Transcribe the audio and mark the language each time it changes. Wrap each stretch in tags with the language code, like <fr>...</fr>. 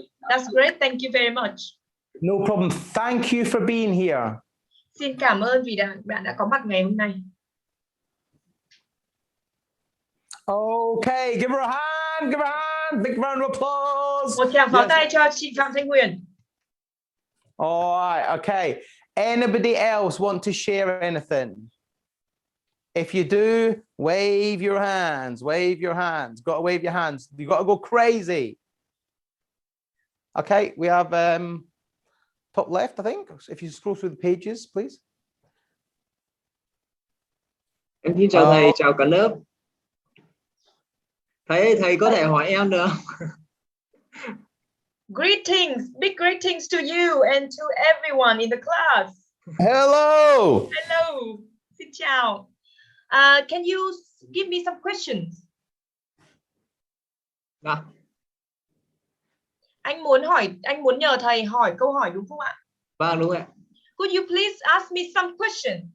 <en>That's great, thank you very much. No problem. Thank you for being here.</en> <vi>Xin cảm ơn vì bạn đã có mặt ngày hôm nay.</vi> <en>Okay, give her a hand, give her a hand, big round of applause.</en> <vi>Một tràng pháo tay cho chị Phạm Thanh Huyền.</vi> <en>All right, okay. Anybody else want to share anything? If you do, wave your hands, wave your hands. Got to wave your hands. You got to go crazy. Okay, we have top left, I think. If you scroll through the pages, please.</en> <vi>Em xin chào thầy, chào cả lớp. Thầy có thể hỏi em được không?</vi> <en>Greetings, big greetings to you and to everyone in the class. Hello. Hello,</en> <vi>xin chào.</vi> <en>Can you give me some questions?</en> <vi>Dạ. Anh muốn nhờ thầy hỏi câu hỏi đúng không ạ? Vâng, đúng ạ.</vi> <en>Could you please ask me some question?</en>